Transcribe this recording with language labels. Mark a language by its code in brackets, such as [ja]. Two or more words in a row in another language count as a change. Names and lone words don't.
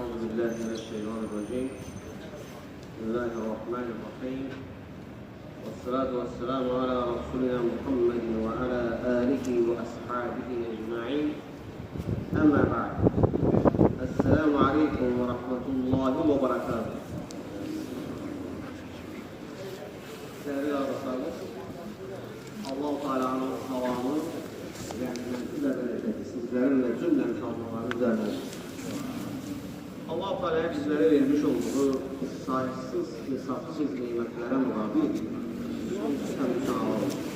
[ar] بالله من الشيطان الرجيم. بسم الله الرحمن الرحيم، والصلاة والسلام على رسولنا محمد وعلى آله وأصحابه أجمعين. أما بعد، السلام عليكم ورحمة الله وبركاته. [tr] Değerli arkadaşlar, Allah-u Teala'nın havamı ve bereketi sizlerin ve cümle insanların üzerine. Allah-u Teala'ya bizlere vermiş olduğu sayısız, hesapsız nimetlere mukabil sonsuz olsun.